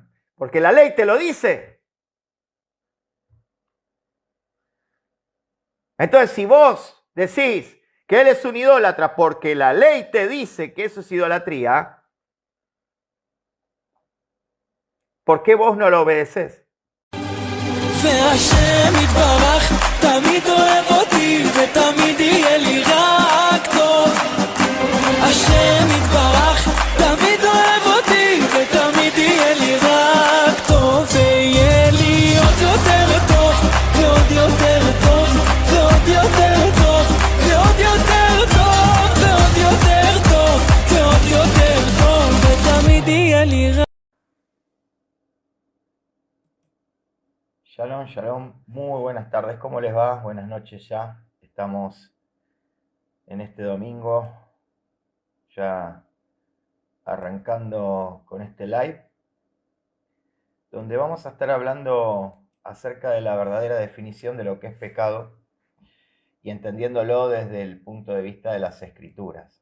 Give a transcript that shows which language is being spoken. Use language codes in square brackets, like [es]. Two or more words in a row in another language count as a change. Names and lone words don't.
[es] Porque la ley te lo dice. Entonces, si vos decís que él es un idólatra porque la ley te dice que eso es idolatría, ¿por qué vos no lo obedeces? [he] והשם יתברך תמיד אוהב אותי ותמיד יהיה לי רק טוב. השם יתברך תמיד אוהב אותי ותמיד יהיה לי רק טוב. ויהיה לי עוד יותר טוב ועוד יותר טוב ועוד יותר טוב ועוד יותר טוב ועוד יותר טוב ועוד יותר טוב ותמיד יהיה לי רק. שלום שלום, [es] muy buenas tardes, ¿cómo les va? Buenas noches ya, estamos en este domingo, ya arrancando con este live, donde vamos a estar hablando acerca de la verdadera definición de lo que es pecado y entendiéndolo desde el punto de vista de las Escrituras.